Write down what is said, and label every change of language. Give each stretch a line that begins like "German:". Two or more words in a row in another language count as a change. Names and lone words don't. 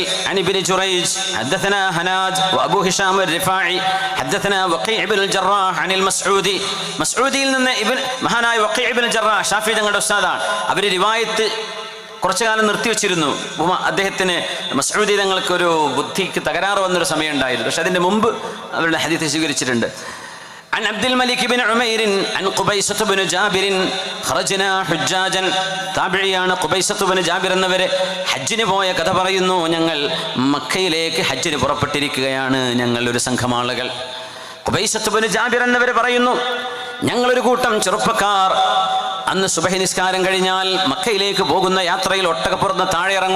Arabic: عن ابن جريج حدثنا هناد وأبو هشام الرفاعي حدثنا وكيع ابن الجراح عن المسعودي.
Malayalam: മസ്ഊദിയിൽ നിന്ന് മഹാനായ വഖീ ഇബ്നുൽ ജറാഹ് ഷാഫി തങ്ങളുടെ ഉസ്താദാണ്. അവർ റിവായത്ത് കുറച്ചു കാലം നിർത്തിവെച്ചിരുന്നു. അദ്ദേഹത്തിന് മസ്ഊദി തങ്ങൾക്ക് ഒരു ബുദ്ധിക്ക് തകരാറ് വന്നൊരു സമയം ഉണ്ടായിരുന്നു. പക്ഷെ അതിൻ്റെ മുമ്പ് അവരുടെ ഹദീസ് സ്വീകരിച്ചിട്ടുണ്ട്.
Arabic: عن عبد الملك بن عمير عن قبيصة بن جابر خرجنا حجاجا.
Malayalam: താബിഈയാണ് ഖുബൈസത്ത് ബിൻ ജാബിർ എന്നവരെ. ഹജ്ജിന് പോയ കഥ പറയുന്നു. ഞങ്ങൾ മക്കയിലേക്ക് ഹജ്ജിന് പുറപ്പെട്ടിരിക്കുകയാണ്, ഞങ്ങൾ ഒരു സംഘം ആളുകൾ. ഖുബൈസത്ത് ബിൻ ജാബിർ എന്നവർ പറയുന്നു, ഞങ്ങളൊരു കൂട്ടം ചെറുപ്പക്കാർ അന്ന് സുബഹി നിസ്കാരം കഴിഞ്ഞാൽ മക്കയിലേക്ക് പോകുന്ന യാത്രയിൽ ഒട്ടകപ്പുറത്ത് താഴെ ഇറങ്ങും.